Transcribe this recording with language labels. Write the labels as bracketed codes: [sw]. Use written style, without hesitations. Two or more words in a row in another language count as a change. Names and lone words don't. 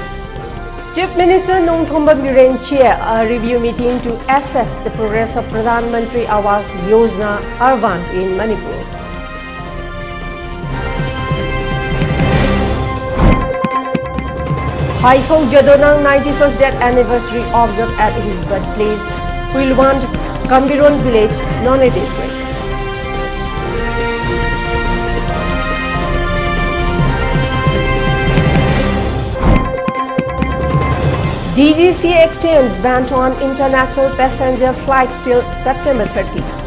[en] Chief Minister Nongthomban Biren chair a review meeting to assess the progress of Pradhan Mantri Awas Yojana Arvan in Manipur. Haifong Jadonang 91st death anniversary observed at his birthplace, Huilwand, Kambiron village, non-district. DGC extends ban on international passenger flights till September 30.